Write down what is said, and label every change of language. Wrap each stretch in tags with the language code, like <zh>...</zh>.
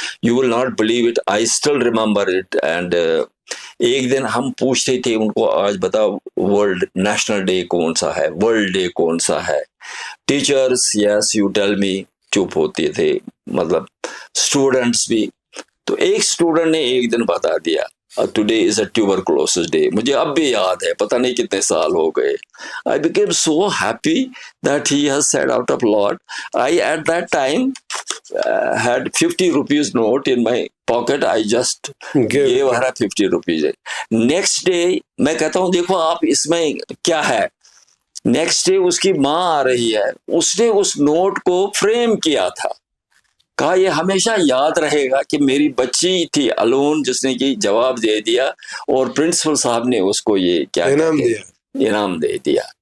<en>You will not believe it, I still remember it.</en> <ur>And ایک دن ہم پوچھتے تھے ان کو, آج بتاؤ ورلڈ نیشنل ڈے کون سا ہے, ورلڈ ڈے کون سا ہے. Teachers</ur> <en>yes you tell me,</en> <ur>چپ ہوتے تھے, مطلب اسٹوڈنٹس بھی. تو ایک اسٹوڈنٹ نے ایک دن بتا دیا</ur> <en>Today is a tuberculosis day.</en> <ur>مجھے اب بھی یاد ہے, پتہ نہیں کتنے سال ہو گئے.</ur> <en>I became so happy that he has said out of lot. I at that time had 50 rupees note in my pocket. I just gave her 50 rupees. Next day</en> <ur>میں کہتا ہوں دیکھو آپ اس میں کیا ہے.</ur> <en>next day</en> <ur>اس کی ماں آ رہی ہے, اس نے اس نوٹ کو فریم کیا تھا, کہا یہ ہمیشہ یاد رہے گا کہ میری بچی تھی الون جس نے کہ جواب دے دیا اور پرنسپل صاحب نے اس کو یہ کیا انعام دے دیا.</ur>